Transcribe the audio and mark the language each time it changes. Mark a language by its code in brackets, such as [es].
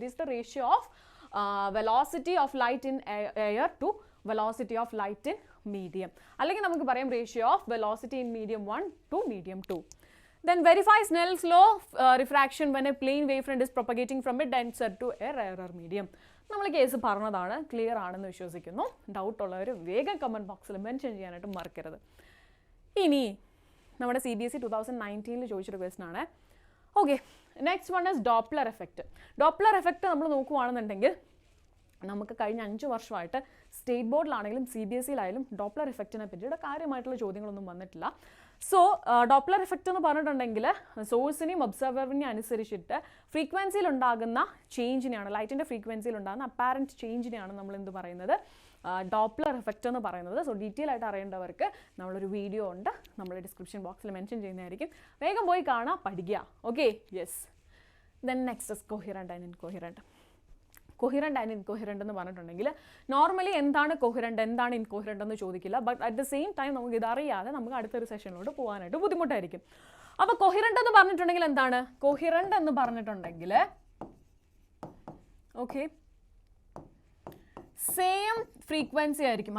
[en] It is the ratio of velocity of light in air to velocity of light in medium. [ml] അല്ലെങ്കിൽ നമുക്ക് പറയാം [en] Ratio of velocity in medium 1 to medium 2. Then verify Snell's law of refraction when a plane wavefront is propagating from a denser to a rarer medium. [ml] നമ്മൾ case പറഞ്ഞതാണ്, clear ആണെന്ന് വിശ്വസിക്കുന്നു. Doubt ഉള്ളവർ വേഗം comment ബോക്സിൽ മെൻഷൻ ചെയ്യാനായിട്ട് മറക്കരുത്. ഇനി നമ്മുടെ CBSE 2019 ചോദിച്ചൊരു ക്വസ്റ്റൻ ആണ്. Okay, [en] Next one is Doppler effect. [ml] Doppler effect നമ്മൾ നോക്കുകയാണെന്നുണ്ടെങ്കിൽ നമുക്ക് കഴിഞ്ഞ 5 വർഷമായിട്ട് സ്റ്റേറ്റ് ബോർഡിലാണെങ്കിലും CBSEയിലായാലും ഡോപ്ലർ എഫക്റ്റിനെ പറ്റിയിട്ട് കാര്യമായിട്ടുള്ള ചോദ്യങ്ങളൊന്നും വന്നിട്ടില്ല. സോ ഡോപ്ലർ എഫക്റ്റ് എന്ന് പറഞ്ഞിട്ടുണ്ടെങ്കിൽ സോഴ്സിനെയും ഒബ്സർവറിനെയും അനുസരിച്ചിട്ട് ഫ്രീക്വൻസിയിൽ ഉണ്ടാകുന്ന ചേഞ്ചിനെയാണ്, ലൈറ്റിൻ്റെ ഫ്രീക്വൻസിയിൽ ഉണ്ടാകുന്ന അപ്പാരൻറ്റ് ചേഞ്ചിനെയാണ് നമ്മൾ എന്ത് പറയുന്നത്? ഡോപ്ലർ എഫക്റ്റ് എന്ന് പറയുന്നത്. സോ ഡീറ്റെയിൽ ആയിട്ട് അറിയേണ്ടവർക്ക് നമ്മളൊരു വീഡിയോ ഉണ്ട്, നമ്മൾ ഡിസ്ക്രിപ്ഷൻ ബോക്സിൽ മെൻഷൻ ചെയ്യുന്നതായിരിക്കും. വേഗം പോയി കാണാം, പഠിക്കുക. Okay, yes. [en] Then next is coherent and incoherent. [ml] Coherent and incoherent എന്ന് പറഞ്ഞിട്ടുണ്ടെങ്കിൽ നോർമലി എന്താണ് കൊഹിറൻറ്റ് എന്താണ് ഇൻകോഹിറൻറ്റ് എന്ന് ചോദിക്കില്ല. [en] but at the same time [ml] നമുക്ക് ഇതറിയാതെ നമുക്ക് അടുത്തൊരു സെഷനിലോട്ട് പോകാനായിട്ട് ബുദ്ധിമുട്ടായിരിക്കും. അപ്പോൾ കൊഹിറൻറ്റ് എന്ന് പറഞ്ഞിട്ടുണ്ടെങ്കിൽ എന്താണ്? കൊഹിറൻറ്റ് എന്ന് പറഞ്ഞിട്ടുണ്ടെങ്കിൽ ഓക്കെ സെയിം ഫ്രീക്വൻസി ആയിരിക്കും.